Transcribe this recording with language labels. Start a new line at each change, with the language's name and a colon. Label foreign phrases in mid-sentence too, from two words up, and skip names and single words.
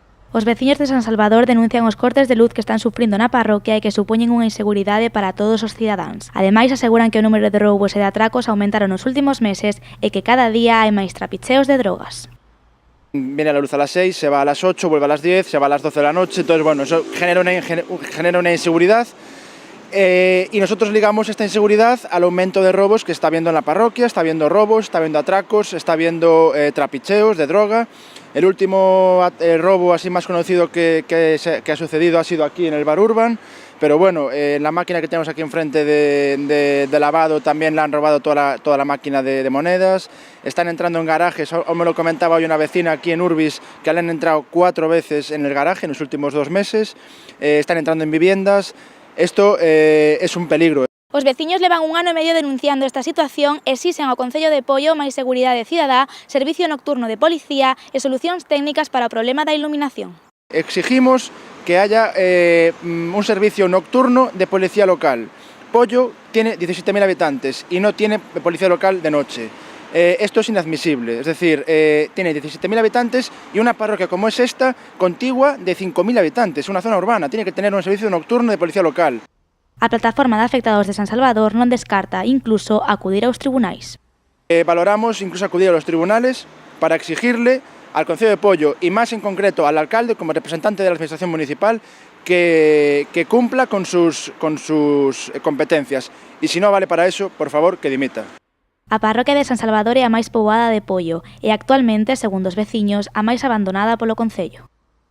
Galician: Os veciños de San Salvador denuncian os cortes de luz que están sufrindo na parroquia e que supoñen unha inseguridade para todos os cidadáns. Ademais, aseguran que o número de roubos e de atracos aumentaron nos últimos meses e que cada día hai máis trapicheos de drogas.
Spanish: Viene la luz a las 6, se va a las 8, vuelve a las 10, se va a las 12 de la noche, entonces bueno, eso genera una inseguridad y nosotros ligamos esta inseguridad al aumento de robos que está habiendo en la parroquia, está habiendo robos, está habiendo atracos, está habiendo trapicheos de droga. El último robo así más conocido que ha sucedido ha sido aquí en el Bar Urban, pero bueno, la máquina que tenemos aquí enfrente de lavado también la han robado toda la máquina de monedas. Están entrando en garajes, o me lo comentaba hoy una vecina aquí en Urbis, que le han entrado 4 veces en el garaje en los últimos 2 meses, están entrando en viviendas. Esto es un peligro.
Galician: Os veciños levan 1 ano e medio denunciando esta situación e exixen ao Concello de Poio máis seguridade cidadá, servicio nocturno de policía e solucións técnicas para o problema da iluminación.
Spanish: Exigimos que haya un servicio nocturno de policía local. Poio tiene 17.000 habitantes y no tiene policía local de noche. Esto es inadmisible, es decir, tiene 17.000 habitantes y una parroquia como es esta, contigua de 5.000 habitantes, una zona urbana, tiene que tener un servicio nocturno de policía local.
Galician: A plataforma de afectados de San Salvador non descarta incluso acudir aos tribunais.
Spanish: Valoramos incluso acudir a los tribunales para exigirle al Concello de Poio y más en concreto al alcalde como representante de la administración municipal que cumpla con sus competencias y si no vale para eso, por favor, que dimita.
Galician: A parroquia de San Salvador é a máis poboada de Poio e actualmente, segundo os veciños, a máis abandonada polo Concello.